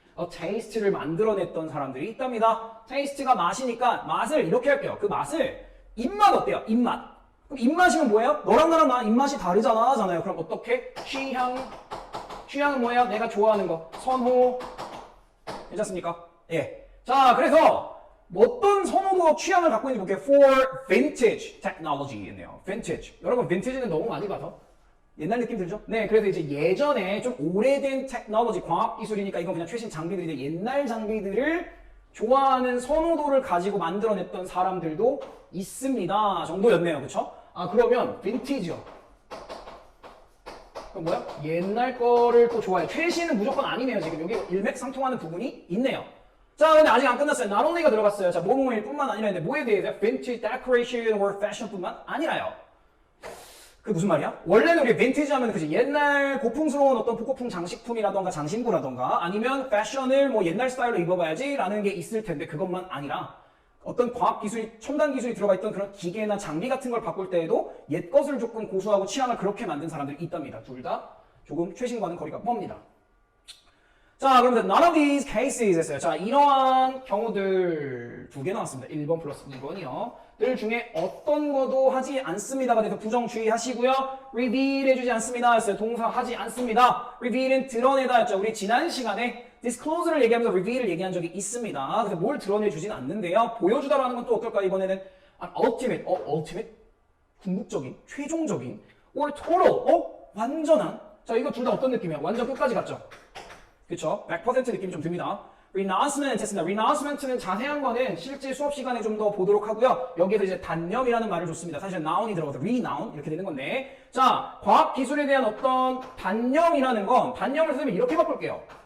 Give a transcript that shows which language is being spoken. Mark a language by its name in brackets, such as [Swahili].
[Korean] 테이스트를 만들어냈던 사람들이 있답니다. 테이스트가 맛이니까 맛을 이렇게 할게요. 그 맛을 입맛 어때요? 입맛. 그럼 입맛이면 뭐예요? 너랑 나랑 입맛이 다르잖아 하잖아요. 그럼 어떻게? 취향은 뭐예요? 내가 좋아하는 거. 선호. 괜찮습니까? 예. 자, 그래서 어떤 선호도 취향을 갖고 있는지 볼게요. [English] For vintage technology였네요. vintage. [Korean] 여러분 vintage는 너무 많이 봐서 옛날 느낌 들죠? 네, 그래서 이제 예전에 좀 오래된 테크놀로지, 과학기술이니까 이건 그냥 최신 장비들인데 옛날 장비들을 좋아하는 선호도를 가지고 만들어냈던 사람들도 있습니다. 정도였네요. 그쵸? 그러면 빈티지요. 그럼 뭐야? 옛날 거를 또 좋아해. 최신은 무조건 아니네요. 지금 여기 일맥상통하는 부분이 있네요. 자, 근데 아직 안 끝났어요. [English] not only [Korean] 가 들어갔어요. 자, 뭐뭐일 뿐만 아니라 했는데 뭐에 대해서? [English] vintage decoration or fashion [Korean] 뿐만 아니라요. 그게 무슨 말이야? 원래는 우리 빈티지 하면 그치 옛날 고풍스러운 어떤 복고풍 장식품이라던가 장신구라던가 아니면 패션을 뭐 옛날 스타일로 입어봐야지 라는 게 있을 텐데 그것만 아니라 어떤 과학기술이 첨단 기술이 들어가 있던 그런 기계나 장비 같은 걸 바꿀 때에도 옛 것을 조금 고수하고 취향을 그렇게 만든 사람들이 있답니다. 둘 다 조금 최신과는 거리가 멉니다. 자, 그럼 [English] none of these cases [Korean] 했어요. 자, 이러한 경우들 두 개 나왔습니다. 1번 플러스 2번이요. 들 중에 어떤 것도 하지 않습니다가 돼서 부정 주의하시고요. reveal 해주지 않습니다 했어요. 동사 하지 않습니다. reveal은 드러내다 했죠. 우리 지난 시간에 disclose를 얘기하면서 reveal을 얘기한 적이 있습니다. 그래서 뭘 드러내주진 않는데요. 보여주다라는 건 또 어떨까? 이번에는 [English] ultimate, ultimate? [Korean] 궁극적인, 최종적인 [English] or total, [Korean] 완전한. 자, 이거 둘 다 어떤 느낌이야? 완전 끝까지 갔죠? 그쵸? 100% 느낌이 좀 듭니다. renouncement 했습니다. renouncement는 자세한 거는 실제 수업 시간에 좀 더 보도록 하고요. 여기에서 이제 단념이라는 말을 줬습니다. 사실 noun이 들어가서 renoun 이렇게 되는 건데, 자, 과학 기술에 대한 어떤 단념이라는 건 단념을 쓰면 이렇게 바꿀게요.